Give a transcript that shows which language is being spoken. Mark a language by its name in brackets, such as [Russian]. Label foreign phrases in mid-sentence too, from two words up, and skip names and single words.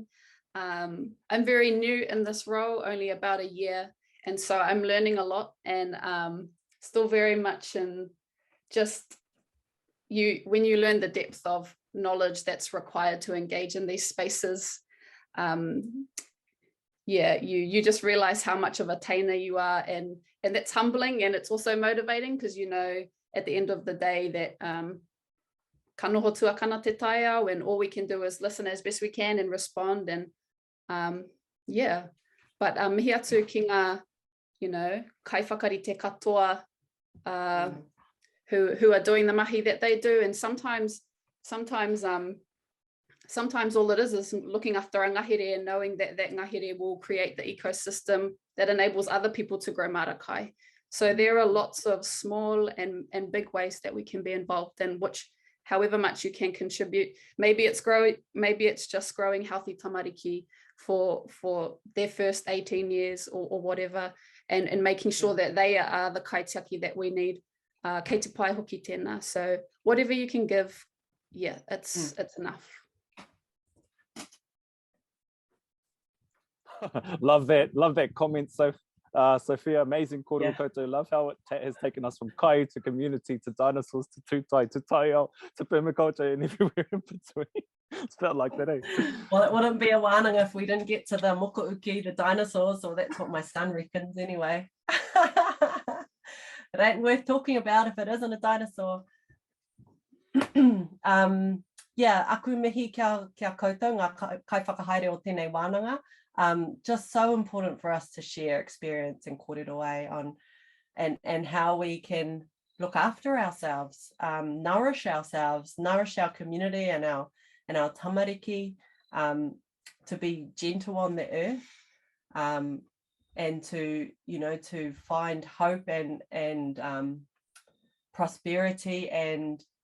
[English] I'm very new in this role, only about a year, and so I'm learning a lot, and still very much in just when you learn the depth of knowledge that's required to engage in these spaces. You just realize how much of a tainer you are, and that's humbling, and it's also motivating because at the end of the day that [Māori] ka noho tuakana te taiao, [English] and all we can do is listen as best we can and respond. And but [Māori] mihi atu ki ngā kai whakarite katoa [English] who are doing the mahi that they do, and sometimes all it is looking after a ngahere and knowing that ngahere will create the ecosystem that enables other people to grow marakai. So there are lots of small and big ways that we can be involved in, which however much you can contribute. Maybe it's just growing healthy tamariki for their first 18 years or whatever, and making sure that they are the kaitiaki that we need. [Māori] Kei te pai hoki tēnā. [English] So whatever you can give, it's enough. Love that comment, Sophia. Amazing [Māori] korero koutou. [English] Love how it has taken us from kai to community to dinosaurs to tūtai to taiao to permaculture and everywhere in between. It's felt like that, eh? Well, it wouldn't be a wānanga if we didn't get to the mokouki, the dinosaurs, or that's what my son reckons anyway. It ain't worth talking about if it isn't a dinosaur. [Māori] Aku mihi kia koutou ngā kai whakahaere o tēnei wānanga. [English] Just so important for us to share experience and korero on and how we can look after ourselves, nourish our community and our tamariki, to be gentle on the earth, and to find hope and prosperity and